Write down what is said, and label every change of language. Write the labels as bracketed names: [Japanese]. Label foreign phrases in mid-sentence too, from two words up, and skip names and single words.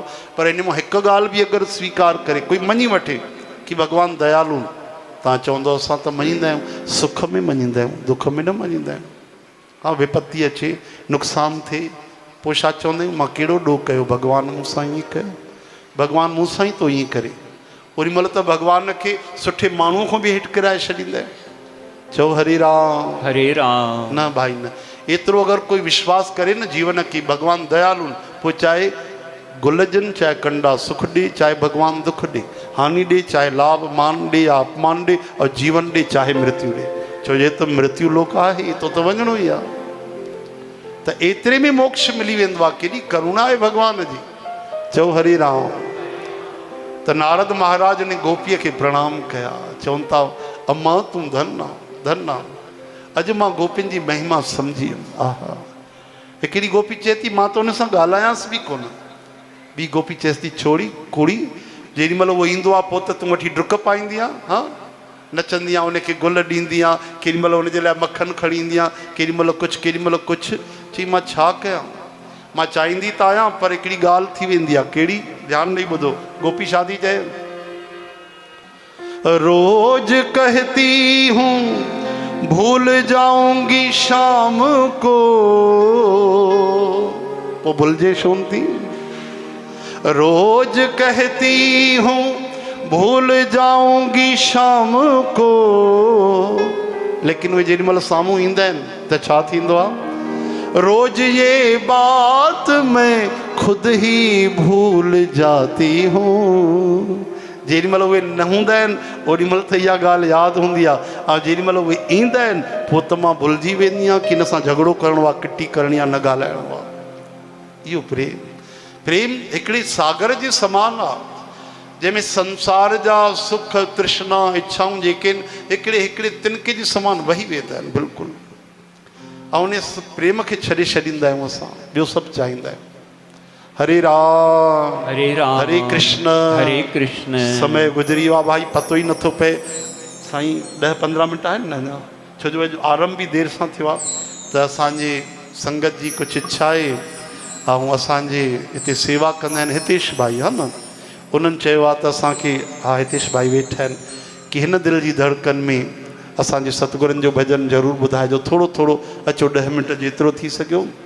[Sindhi] पर इन मां हिकु ॻाल्हि बि अगरि स्वीकार करे कोई मञी वठे कि भगवान दयालु, तव्हां चवंदो असां त मञींदा आहियूं, सुख में मञींदा आहियूं, दुख में न मञींदा आहियूं। हा विपत्ति अचे, नुक़सानु थिए, पोइ छा चवंदा आहियूं मां कहिड़ो ॾोह कयो, भगवान मूंसां ईअं कयो, भगवान मूंसां ई तो ईअं करे। ओॾी महिल त भगवान खे सुठे माण्हूअ खां बि हेठि किराए छॾींदा आहियूं। चओ हरे राम हरे राम। न भाई न, एतिरो अगरि कोई विश्वास करे न जीवन की भगवान दयालु, पोइ चाहे गुलजनि चाहे कंडा सुख ॾे, चाहे भगवान दुख ॾे, हानि ॾे, चाहे लाभ मान ॾे या अपमान ॾे, और जीवन ॾे चाहे मृत्यु ॾे। छो जे त मृत्यु लोक आहे, तो त वञिणो ई आहे। त एतिरे में मोक्ष मिली वेंदो आहे। केॾी करुणा आहे भगवान जी। चओ हरे राम। त नारद महाराज ने गोपीअ खे प्रणाम कया, चवनि था अम्मा तूं धन आहे, धन आहे। अॼु मां गोपियुनि जी महिमा सम्झी वियुमि। आहा हिकिड़ी गोपी चए थी मां त हुन सां ॻाल्हायांसि बि कोन। ॿी गोपी चएसि थी छोड़ी कुड़ी, जेॾी महिल उहो ईंदो आहे पोइ त तूं वठी डुक पाईंदी आहे, हा नचंदी आहे, उनखे गुल ॾींदी आहे, केॾी महिल हुनजे लाइ मखणु खणी ईंदी आहे, केॾी महिल कुझु केॾी महिल कुझु। चई मां छा कयां, मां चाहींदी त आहियां पर हिकिड़ी ॻाल्हि थी वेंदी आहे। कहिड़ी? ध्यानु ॾेई ॿुधो। गोपी शादी चए [Hindi] रोज कहती हूँ भूल जाऊंगी शाम को, [Sindhi] वो भूलजे शोन थी। [Hindi] रोज कहती हूँ भूल जाऊंगी शाम को, [Sindhi] लेकिन वे जेॾी महिल साम्हूं ईंदा आहिनि त छा थींदो आहे? [Hindi] रोज ये बात मैं खुद ही भूल जाती हूँ। [Sindhi] जेॾी महिल उहे न हूंदा आहिनि ओॾी महिल त इहा ॻाल्हि यादि हूंदी आहे, ऐं जेॾी महिल उहे ईंदा आहिनि पोइ त मां भुलिजी वेंदी आहियां कि हिन सां झगड़ो करिणो आहे, किटी करणी आहे, न ॻाल्हाइणो आहे। इहो प्रेम, प्रेम हिकिड़े सागर जे समान आहे जंहिंमें संसार जा सुख तृष्णा इच्छाऊं जेके आहिनि हिकिड़े हिकिड़े तिनके जे समान वही वेंदा आहिनि बिल्कुलु। ऐं उन प्रेम खे छॾे छॾींदा आहियूं असां, ॿियो सभु चाहींदा आहियूं। हरे राम हरे राम हरे कृष्ण हरे कृष्ण। समय गुज़री वियो आहे भाई, पतो ई नथो पए। साईं 10-15 मिंट आहिनि न अञा, छो जो अॼु आरंभ बि देरि सां थियो आहे। त असांजे संगत जी कुझु इच्छा आहे, ऐं असांजे हिते सेवा कंदा आहिनि हितेश भाई, हा न, उन्हनि चयो आहे त असांखे, हा हितेश भाई वेठा आहिनि, कि हिन दिलि जी धड़कन में असांजे सतगुरनि जो भॼन ज़रूरु ॿुधाइजो, थोरो थोरो अचो 10 मिंट जेतिरो थी सघियो।